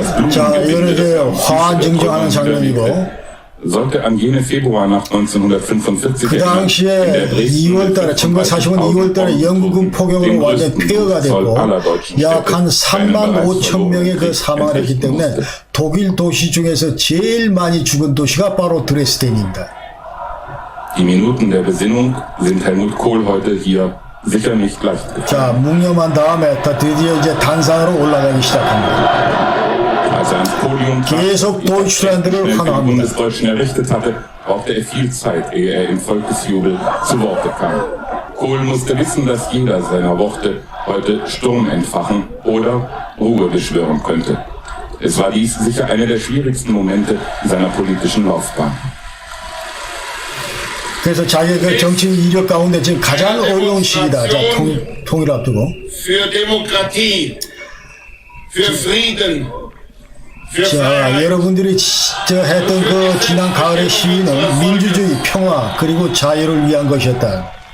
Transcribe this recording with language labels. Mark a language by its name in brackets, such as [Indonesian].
[Korean] 자, 이거는 이제 화환증정하는 장면이고, [German] sollte am jenen Februar nach 1945 [Korean] 그 당시에 2월달에 1945년 2월달에 영국군 포격으로 완전 폐허가 됐고 약 한 3만 5천 명의 그 사망을 했기 때문에 독일 도시 중에서 제일 많이 죽은 도시가 바로 드레스덴입니다. [German] Die Minuten der Besinnung sind Helmut Kohl heute hier sicher nicht leicht gefallen. [Korean] 자, 묵념한 다음에 드디어 이제 단상으로 올라가기 시작합니다. 계속 도이чл랜드를 환호합니다. [German] brauchte er viel Zeit, ehe er im Volksjubel zu Worte kam. Kohl musste wissen, dass jeder seiner Worte heute Sturm entfachen oder Ruhe beschwören könnte. Es war dies sicher einer der schwierigsten Momente seiner politischen Laufbahn. [Korean] 그래서 자기의 그 정치 이력 가운데 지금 가장 어려운 시기다. 자, 통일 앞두고. [German] Für Demokratie, für Frieden. [Korean] 자, 여러분들이 했던 그 지난 가을의 시위는 민주주의, 평화, 그리고 자유를 위한 것이었다.